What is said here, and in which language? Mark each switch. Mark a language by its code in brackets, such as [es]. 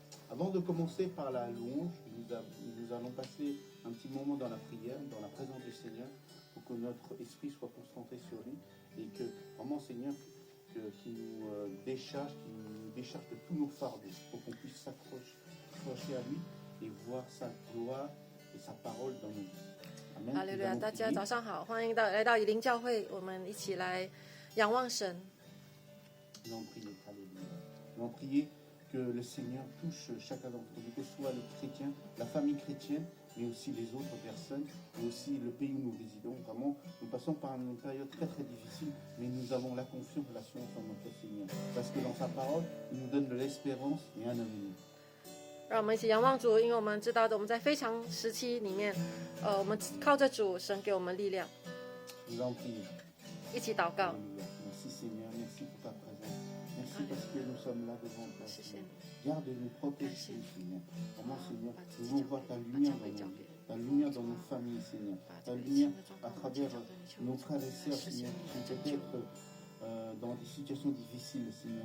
[fr] Avant de commencer par la louange, nous allons passer un petit moment dans la prière, dans la présence du Seigneur, pour que notre esprit soit concentré sur lui et que vraiment, Seigneur, qui nous décharge de tous nos fardeaux, pour qu'on puisse s'accrocher à lui et voir sa gloire et sa parole dans nos vies. Amen. [zh] 哈利路亚！大家早上好，欢迎来到以灵教会，我们一起来仰望神。 [fr] Nous allons prier, alléluia. Nous allons prier que le Seigneur touche chacun d'entre nous, que ce soit les chrétiens, la famille chrétienne, mais aussi les autres personnes, et aussi le pays où nous résidons. Vraiment, nous passons par une période très très difficile, mais nous avons la confiance, l'assurance en notre Seigneur. Parce que dans sa parole, il nous donne de l'espérance et un avenir. [zh] 让我们一起仰望主，因为我们知道的，我们在非常时期里面，我们靠着主，神给我们力量。 [fr] Nous allons prier. [zh] 一起祷告。 [fr] Alléluia. Merci Seigneur, merci pour ta présence. Merci parce que nous sommes là devant toi, Seigneur. Garde-nous, protège-nous, Seigneur. Vraiment, Seigneur, nous voulons voir ta lumière dans nos vies, ta lumière dans nos familles, Seigneur. Ta lumière à travers nos frères et sœurs, Seigneur, qui sont peut-être dans des situations difficiles, Seigneur.